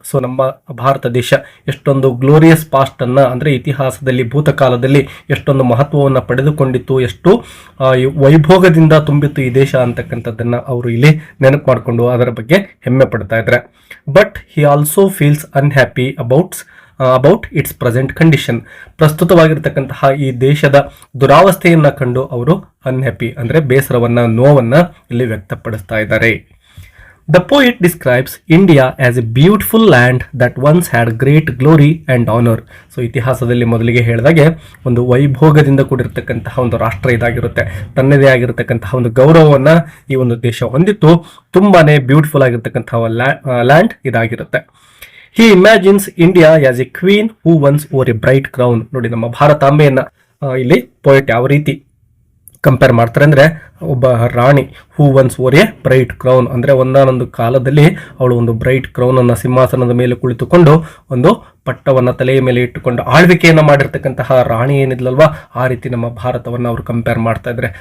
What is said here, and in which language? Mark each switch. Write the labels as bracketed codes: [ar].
[kn] So ನಮ್ಮ ಭಾರತ ದೇಶ ಎಷ್ಟೊಂದು ಗ್ಲೋರಿಯಸ್ ಪಾಸ್ಟ್ ಅನ್ನ ಅಂದ್ರೆ ಇತಿಹಾಸದಲ್ಲಿ ಭೂತಕಾಲದಲ್ಲಿ ಎಷ್ಟೊಂದು ಮಹತ್ವವನ್ನು ಪಡೆದುಕೊಂಡಿತ್ತು, ಎಷ್ಟು ವೈಭೋಗದಿಂದ ತುಂಬಿತ್ತು ಈ ದೇಶ ಅಂತಕ್ಕಂಥದ್ದನ್ನ ಅವರು ಇಲ್ಲಿ ನೆನಪು ಮಾಡಿಕೊಂಡು ಅದರ ಬಗ್ಗೆ ಹೆಮ್ಮೆ ಪಡ್ತಾ ಇದ್ದಾರೆ. [en] But he also feels unhappy about its present condition. [kn] ಪ್ರಸ್ತುತವಾಗಿರ್ತಕ್ಕಂತಹ ಈ ದೇಶದ ದುರಾವಸ್ಥೆಯನ್ನ ಕಂಡು ಅವರು ಅನ್ಹ್ಯಾಪಿ ಅಂದ್ರೆ ಬೇಸರವನ್ನ, ನೋವನ್ನ ಇಲ್ಲಿ ವ್ಯಕ್ತಪಡಿಸ್ತಾ ಇದ್ದಾರೆ. [en] The poet describes India as a beautiful land that once had great glory and honor. [kn] So ಇತಿಹಾಸದಲ್ಲಿ ಮೊದಲಿಗೆ ಹೇಳಿದಾಗೆ ಒಂದು ವೈಭೋಗದಿಂದ ಕೂಡಿರ್ತಕ್ಕಂತಹ ಒಂದು ರಾಷ್ಟ್ರ ಇದಾಗಿರುತ್ತೆ, ತನ್ನದೇ ಆಗಿರತಕ್ಕಂತಹ ಒಂದು ಗೌರವವನ್ನ ಈ ಒಂದು ದೇಶ ಹೊಂದಿತ್ತು, ತುಂಬಾನೇ ಬ್ಯೂಟಿಫುಲ್ ಆಗಿರ್ತಕ್ಕಂತಹ ಲ್ಯಾಂಡ್ ಇದಾಗಿರುತ್ತೆ. [en] He imagines India as a queen who once wore a bright crown. [kn] ನೋಡಿ ನಮ್ಮ ಭಾರತಾಂಬೆಯನ್ನ ಇಲ್ಲಿ ಪೋಯೆಟ್ ಯಾವ ರೀತಿ ಕಂಪೇರ್ ಮಾಡ್ತಾರೆ ಅಂದ್ರೆ ಒಬ್ಬ ರಾಣಿ, [en] who once wore a bright crown [kn] ಅಂದ್ರೆ ಒಂದಾನೊಂದು ಕಾಲದಲ್ಲಿ ಅವಳು ಒಂದು ಬ್ರೈಟ್ ಕ್ರೌನ್ ಅನ್ನ ಸಿಂಹಾಸನದ ಮೇಲೆ ಕುಳಿತುಕೊಂಡು ಒಂದು ಪಟ್ಟವನ್ನ ತಲೆಯ ಮೇಲೆ ಇಟ್ಟುಕೊಂಡು ಆಳ್ವಿಕೆಯನ್ನ ಮಾಡಿರ್ತಕ್ಕಂತಹ ರಾಣಿ ಏನಿದ್ಲಲ್ವಾ, ಆ ರೀತಿ ನಮ್ಮ ಭಾರತವನ್ನ ಅವರು ಕಂಪೇರ್ ಮಾಡ್ತಾ ಇದ್ರೆ.